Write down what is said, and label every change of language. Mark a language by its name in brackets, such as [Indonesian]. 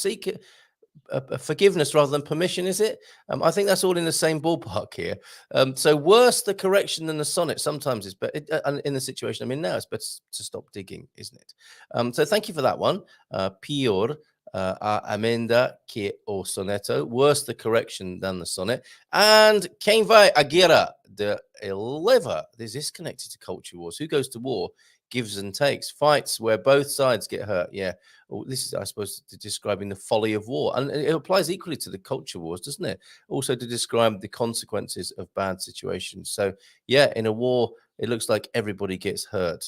[English] Seek forgiveness rather than permission, is it? I think that's all in the same ballpark here. So worse the correction than the sonnet. Sometimes it's better. In the situation I'm in now, it's better to stop digging, isn't it? So thank you for that one. [Portuguese] Pior a emenda que o soneto. [English] Worse the correction than the sonnet. [Portuguese] And quem vai à guerra de eleva. [English] Is this connected to culture wars? Who goes to war? Gives and takes, fights where both sides get hurt. Yeah, well, this is, I suppose, describing the folly of war, and it applies equally to the culture wars, doesn't it? Also to describe the consequences of bad situations. So yeah, in a war, it looks like everybody gets hurt.